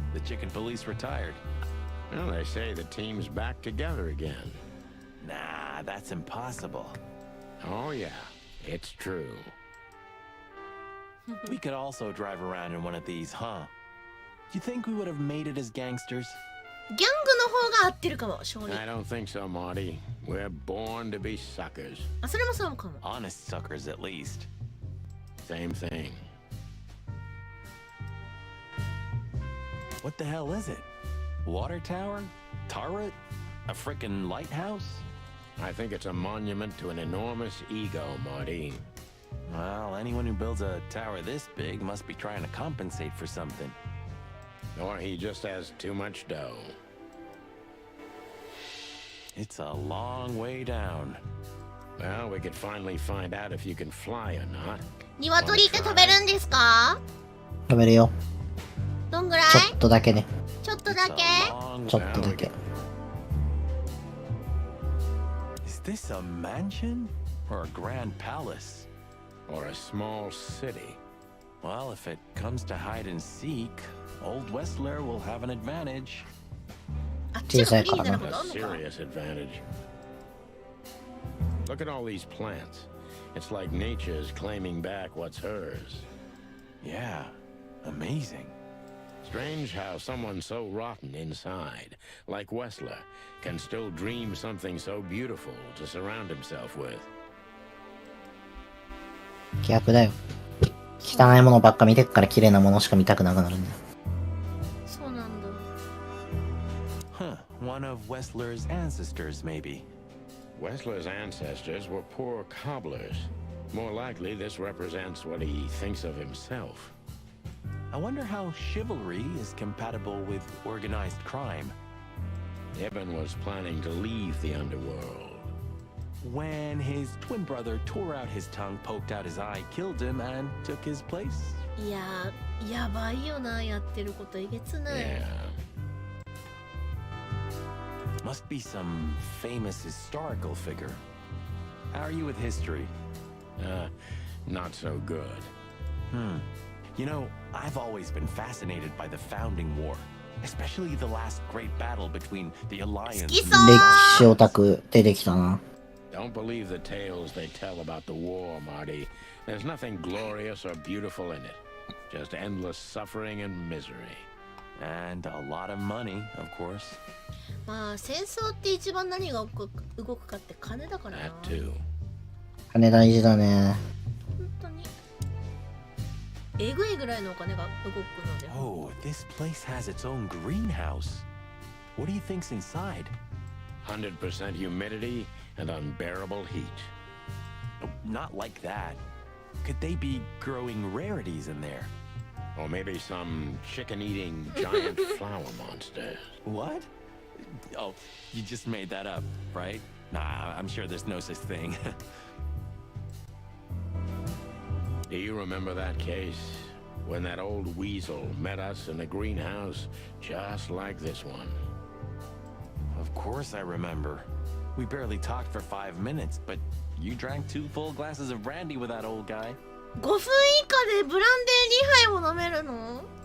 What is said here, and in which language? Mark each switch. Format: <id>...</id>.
<en>The chicken police retired. Well, they say the team's back together again. Nah, that's impossible. Oh yeah, it's true. We could also drive around in one of these, huh? Do you think we would have made it as gangsters?</en> <ja>ギャングの方が合ってるかも、正直。</ja> <en>I don't think so, Marty. We're born to be suckers.</en> <ja>あ、それもそうかも。</ja> <en>Honest suckers, at least. Same thing. What the hell is it? Water tower? Turret? A frickin' lighthouse? I think it's a monument to an enormous ego, Marty. Well, anyone who builds a tower this big must be trying to compensate for something. Or he just has too much dough. It's a long way down. Well, we could finally find out if you can fly or not.</en> <ja>鶏って食べるんですか？食べるよ。どんぐらい？ちょっとだけね。ちょっとだけ？ちょっとだけ。</ja> <en>Is this a mansion? Or a grand palace? Or a small city. Well, if it comes to hide and seek, Old Westler will have an advantage.</en> <ja>あっちがフリーになる</ja> <en>A</en> <ja>ことあんのか？</ja> <en>serious advantage. Look at all these plants. It's like nature's claiming back what's hers. Yeah, amazing. Strange how someone so rotten inside, like Westler, can still dream something so beautiful to surround himself with.</en> <ja>逆だよ。汚いものばっか見てっから綺麗なものしか見たくなくなるんだよ。そうなんだ。</ja> <en>Huh, one of Westler's ancestors, maybe. Westler's ancestors were poor cobblers. More likely, this represents what he thinks of himself. I wonder how chivalry is compatible with organized crime. Ibn was planning to leave the underworld. When his twin brother tore out his tongue, poked out his eye, killed him, and took his place.</en> <ja>いやー、やばいよな、やってることえげつない。</ja> <en>Yeah. Must be some famous historical figure. How are you with history? Not so good. You know, I've always been fascinated by the Founding War, especially the last great battle between the Alliance.</en> <ja>好きそう。歴史オタク出てきたな。</ja> <en>Don't believe the tales they tell about the war, Marty. There's nothing glorious or beautiful in it. Just endless suffering and misery. And a lot of money, of course.</en> <ja>まあ戦争って一番何が動くかって金だからな。</ja> <en>That too.</en> <ja>金大事だね。本当に。えぐいぐらいのお金が動くので。</ja> <en>Oh, this place has its own greenhouse. What do you think's inside? 100% humidity and unbearable heat. Oh, not like that. Could they be growing rarities in there? Or maybe some chicken-eating giant flower monster. What? Oh, you just made that up, right? Nah, I'm sure there's no such thing. Do you remember that case? When that old weasel met us in the greenhouse, just like this one. Of course I remember. We barely talked for 5 minutes, but you drank 2 full glasses of brandy with that old guy.</en> <ja>5分以下でブランデー2杯も飲めるの？</ja>